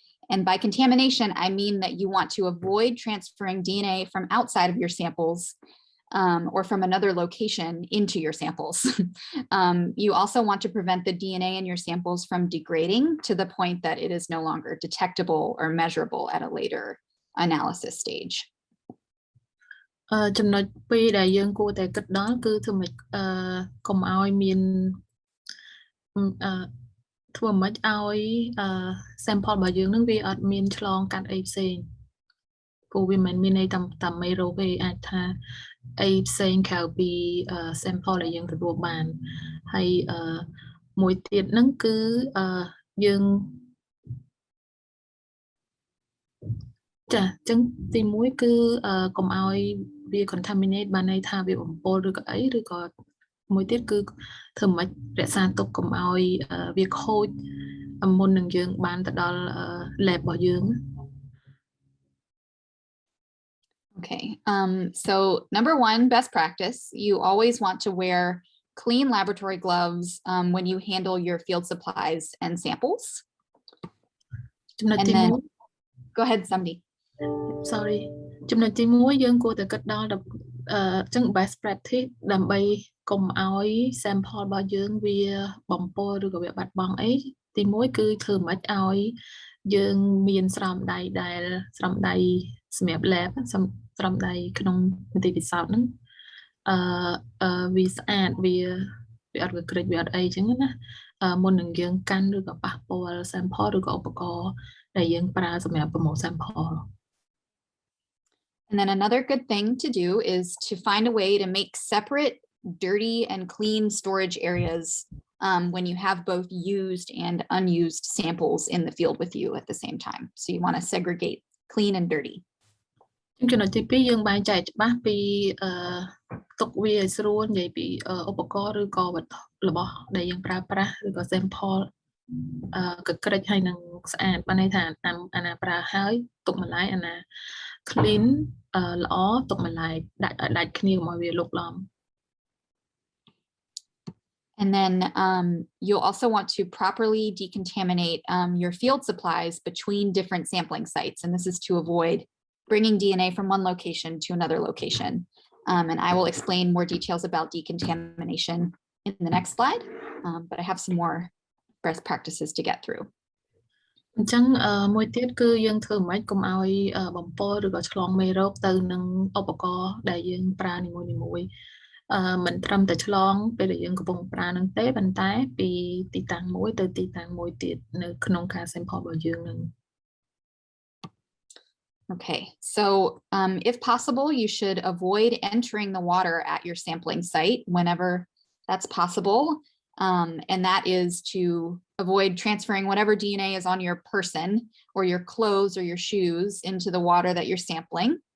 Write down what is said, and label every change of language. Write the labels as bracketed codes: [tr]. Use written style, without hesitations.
[en] And by contamination, I mean that you want to avoid transferring DNA from outside of your samples or from another location into your samples. You also want to prevent the DNA in your samples from degrading to the point that it is no longer detectable or measurable at a later analysis stage. [km] ចំណុចពីរដែលយើងគួរតែគិតដល់គឺធ្វើម៉េចកុំឲ្យមានធ្វើម៉េចឲ្យ sample របស់យើងនឹងវាអត់មានឆ្លងកាត់អីផ្សេងព្រោះវាមិនមានន័យតាមមេរោគទេអាចថាអីផ្សេងក្រៅពី sample ដែលយើងទទួលបានហើយមួយទៀតហ្នឹងគឺយើង ចាអញ្ចឹងទី1គឺកុំឲ្យវា contaminate បានន័យថាវាបំពុលឬក៏អីឬក៏មួយទៀតគឺធ្វើម៉េចរក្សាទុកកុំឲ្យវាខូចមុននឹងយើងបានទៅដល់ lab របស់យើង [en] Okay, so number one, best practice, you always want to wear clean laboratory gloves when you handle your field supplies and samples. And then, go ahead, somebody. Sorry. [km] ចំណុចទី1យើងគួរតែគិតដល់ចឹង best practice ដើម្បីកុំឲ្យ sample របស់យើងវាបំពុលឬក៏វាបាត់បង់អីទី1គឺធ្វើម៉េចឲ្យយើងមានស្រោមដៃដែលស្រោមដៃសម្រាប់ lab ស្រោមដៃក្នុងមន្ទីរពិសោធន៍ហ្នឹងវាស្អាតវាអត់វាក្រិចវាអត់អីចឹងណាមុននឹងយើងកាន់ឬក៏ប៉ះពាល់ sample ឬក៏ឧបករណ៍ដែលយើងប្រើសម្រាប់ប្រមូល sample. [en] And then another good thing to do is to find a way to make separate dirty and clean storage areas when you have both used and unused samples in the field with you at the same time. So you want to segregate clean and dirty. [km] ចំណុចទី2យើងបែងចែកច្បាស់ពីទុកវាឲ្យស្រួលនិយាយពីឧបករណ៍ឬក៏វត្ថុរបស់ដែលយើងប្រើប្រាស់ឬក៏ sample កក្រិចហើយនឹងស្អាតបានន័យថាអាណាប្រើហើយទុកម្លាយអាណា clean ល្អទុកម្លាយដាច់គ្នាមកវាលុកឡំ [en] And then you'll also want to properly decontaminate your field supplies between different sampling sites. And this is to avoid bringing DNA from one location to another location. And I will explain more details about decontamination in the next slide, but I have some more best practices to get through. [km] អញ្ចឹងមួយទៀតគឺយើងធ្វើម៉េចកុំឲ្យបំពុលឬក៏ឆ្លងមេរោគទៅនឹងឧបករណ៍ដែលយើងប្រើនីមួយៗ មិនត្រឹមតែឆ្លងពេលដែលយើងកំពុងប្រើនឹងទេប៉ុន្តែពីទីតាំងមួយទៅទីតាំងមួយទៀតនៅក្នុងការ sample របស់យើងនឹង [en] Okay, so if possible, you should avoid entering the water at your sampling site whenever that's possible. And that is to avoid transferring whatever DNA is on your person or your clothes or your shoes into the water that you're sampling.